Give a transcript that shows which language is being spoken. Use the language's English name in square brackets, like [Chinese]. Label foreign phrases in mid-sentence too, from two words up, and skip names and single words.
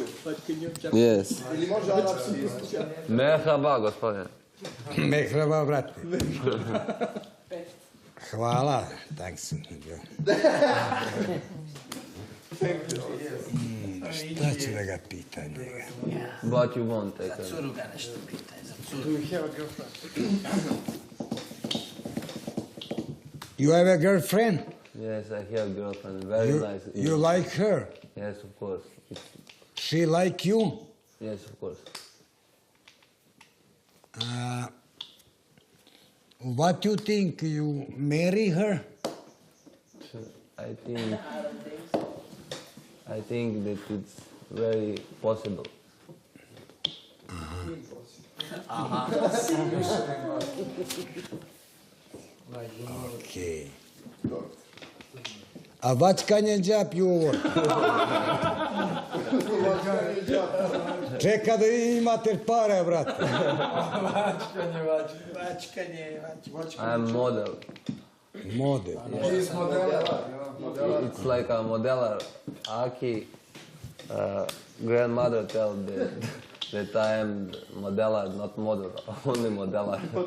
[English] Yes. [Serbian] Ili može arapski? Merhaba, gospodine. Merhaba, brate. Hvala. Thanks. Šta će da ga pita njega? [English] What you want, take [Serbian] Za curu ga nešto pitaj, za curu. [English] You have a girlfriend? Yes, I have girlfriend. Very nice. You like her? Yes, of course. She like you? Yes, of course. What you think? You marry her? I think that it's very possible. Okay. What kind of job you work? [Serbian] Čeka da imate pare, brate. [English] I'm model. Model. It's like a modeler. Aki grandmother tell that I am modeler, not model, only modeler.